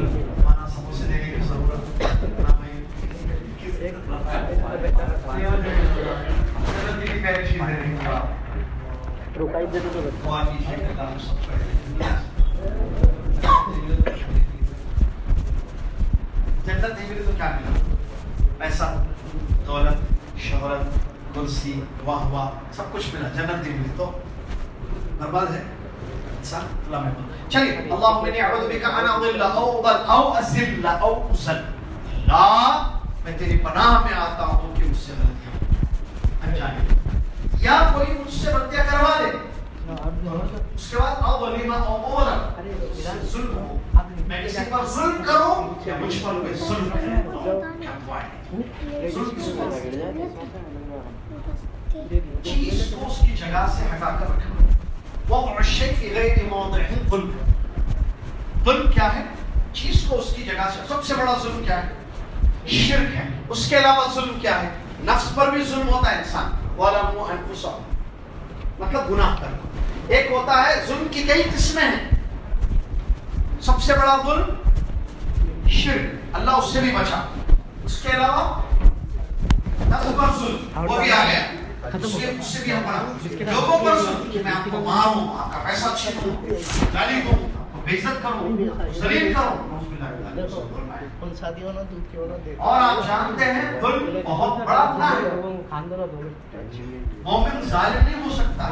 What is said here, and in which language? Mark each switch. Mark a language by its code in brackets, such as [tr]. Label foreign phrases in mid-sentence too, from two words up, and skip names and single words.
[ur] مانا سموسے دینے کی ضرورت نہ بھائی، جنت کی پہلی چیز دینے کی بات دعا کیجیے کہ اللہ ہم سب کو جنت نہیں ملی تو کیا ملا؟ پیسہ، دولت، شہرت، کرسی، واہ واہ، سب کچھ ملا، جنت نہیں ملی تو برباد ہے انسان۔ اللہ میں چلیے، [ar] اللہم انی اعوذ بک ان اضل او اضل او ازل او ازل، [ur] اللہ میں تیری پناہ میں آتا ہوں کہ مجھ سے غلطیاں انجانے، یا کوئی مجھ سے غلطیاں کروا دے، اس کے بعد او ظلم او مولم، ظلم ہو، میں کسی پر ظلم کروں یا مجھ پر کوئی ظلم کرے، کیا دعا ہے؟ ظلم کس کو چیز کو اس کی جگہ سے ہٹا کر رکھنا، [ar] وضع الشیء فی غیر موضعہ ظلم۔ [ur] ظلم کیا ہے؟ چیز کو اس کی جگہ سے، سب سے بڑا ظلم کیا ہے؟ شرک ہے۔ اس کے علاوہ ظلم کیا ہے؟ نفس پر بھی ظلم ہوتا ہے انسان، [ar] وَظَلَمُوا أَنفُسَهُمْ، [ur] مطلب گناہ کرنا۔ ایک ہوتا ہے ظلم کی کئی قسمیں ہیں، سب سے بڑا ظلم شرک، اللہ اس سے بھی بچا۔ اس کے علاوہ نفس پر ظلم، وہ بھی آ گیا، اس سے بھی ہم پڑھا۔ لوگوں پر ظلم کہ میں آپ کو ماروں، آپ کا پیسہ چھینوں، گالی دوں، آپ کو بے عزت کروں، ذلیل کروں، اور آپ جانتے ہیں ظلم بہت بڑا گناہ ہے، مومن ظالم نہیں ہو سکتا۔